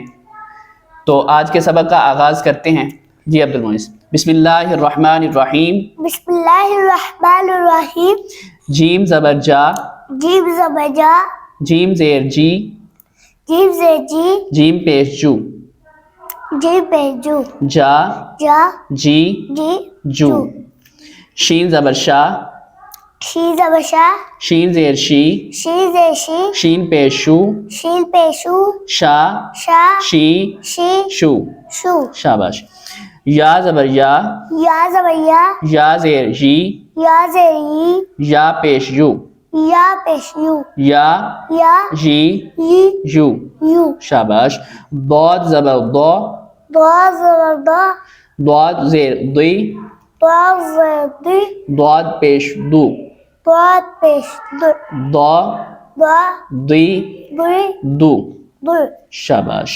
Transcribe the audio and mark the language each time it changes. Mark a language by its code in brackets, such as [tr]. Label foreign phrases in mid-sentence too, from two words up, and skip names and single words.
[ur] تو آج کے سبق کا آغاز کرتے ہیں۔ جی عبد المعز، [ar] بسم اللہ الرحمن الرحیم۔ بسم اللہ الرحمن الرحیم۔ [ur] جیم زبر جا، جیم زبر جا، جیم زیر جی، جیم زیر جی، جیم پیش جو، جیم پیش جو، جا جا، جی جی، جو۔ شین زبر شا، شین زبر شا، شین زیر شی، شین زیر شی، شین پیش شو، شین پیش شو، شا شا، شی شی، شو۔ شو۔ شاباش۔ یا زبر یا، یا زبر یا، یا زیر جی، یا زیر ی، یا پیش یو، یا پیش یو، یا یا، جی ی، یو۔ یو۔ شاباش۔ ضاد زبر ضا، ضاد زبر ضا، ضاد زیر دی، ضاد زیر دی، ضاد پیش دو، ضاد پیش دو، ضا ضا، دی دی، دو۔ دو۔ شاباش۔